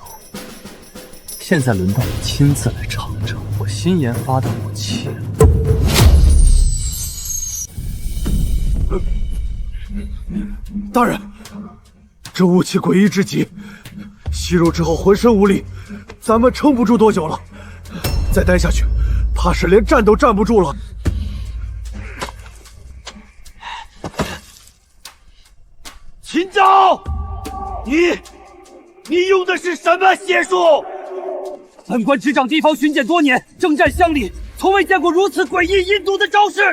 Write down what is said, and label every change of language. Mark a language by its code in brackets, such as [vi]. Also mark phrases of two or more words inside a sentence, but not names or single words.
[zh] 現在輪到你親自來嘗嘗我新研發的武器了。大人，這武器詭異至極，吸入之後渾身無力，咱們撐不住多久了。再待下去，怕是連站都站不住了。秦昭，你用的是什麼邪術？本官執掌地方巡檢多年，征戰鄉里，從未見過如此詭異陰毒的招式。